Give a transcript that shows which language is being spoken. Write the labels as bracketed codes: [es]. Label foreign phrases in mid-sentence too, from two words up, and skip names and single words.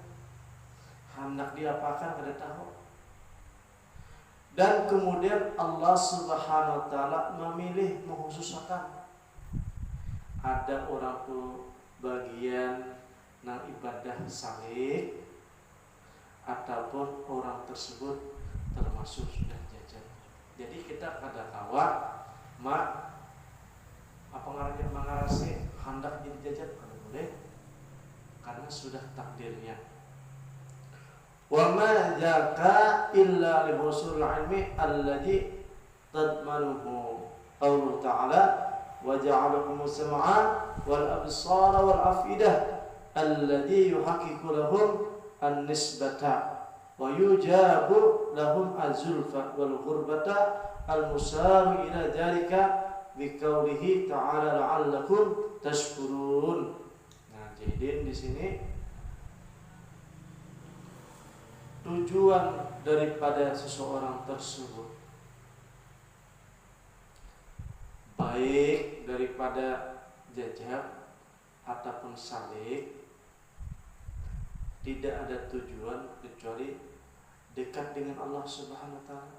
[bjn] Hendak diapakan kada tahu. Dan kemudian Allah [ar] سبحانه وتعالى [bjn] memilih menghususkan ada orang tu bagian nang ibadah salik ataupun orang tersebut termasuk sudah jajan. Jadi kita kada kawa apa ngarannya mengarasi hendak jadi jajan kada boleh karena sudah takdirnya. [ar] وما جاء إلا لحصول العلم الذي تضمنه قوله تعالى وجعلكم السمع والأبصار والأفئدة الذي يحقق لهم النسبة ويوجب لهم الزلفى والقربة المشار إلى ذلك بقوله تعالى لعلكم تشكرون. [id] Nah, jadi di sini tujuan daripada seseorang tersebut baik daripada jajab ataupun salik tidak ada tujuan kecuali dekat dengan Allah [ar] سبحانه وتعالى.